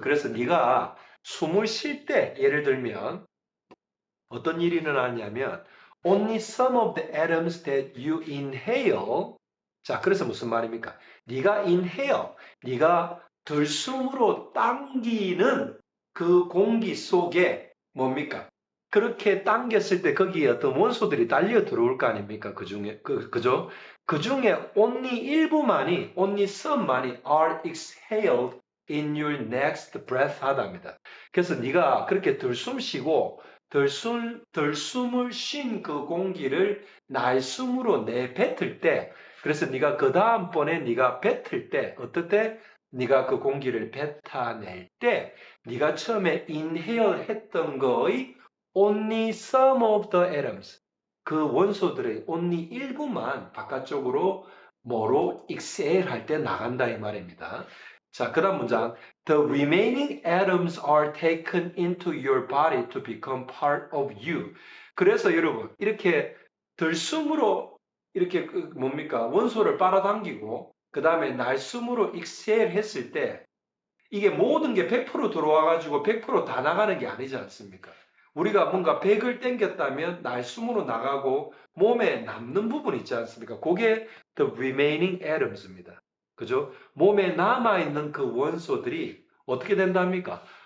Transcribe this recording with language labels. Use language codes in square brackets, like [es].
[ko] 그래서 네가 숨을 쉴 때, 예를 들면 어떤 일이 일어나냐면 [en] Only some of the atoms that you inhale. [ko] 자, 그래서 무슨 말입니까? 네가 inhale, 네가 들숨으로 당기는 그 공기 속에 뭡니까? 그렇게 당겼을 때 거기에 어떤 원소들이 달려 들어올 거 아닙니까? 그 중에, 그죠? 그 중에 [en] only some만이 are exhaled in your next breath [ko] 하답니다. 그래서 네가 그렇게 들숨 쉬고 들숨을 쉰 그 공기를 날숨으로 내뱉을 때, 그래서 네가 그 다음번에 네가 뱉을 때, 어떨 때? 네가 그 공기를 뱉어낼 때, 네가 처음에 inhale 했던 거의 [en] only some of the atoms, [ko] 그 원소들의 only 일부만 바깥쪽으로 뭐로 exhale 할 때 나간다 이 말입니다. 자, 그 다음 문장. [en] The remaining atoms are taken into your body to become part of you. [ko] 그래서 여러분, 이렇게 들숨으로 이렇게 뭡니까? 원소를 빨아당기고, 그 다음에 날숨으로 exhale 했을 때, 이게 모든 게 100% 들어와가지고 100%다 나가는 게 아니지 않습니까? 우리가 뭔가 100을 땡겼다면 날숨으로 나가고 몸에 남는 부분 있지 않습니까? [en] 그게 the remaining atoms입니다. [ko] 그죠? 몸에 남아있는 그 원소들이 어떻게 된답니까?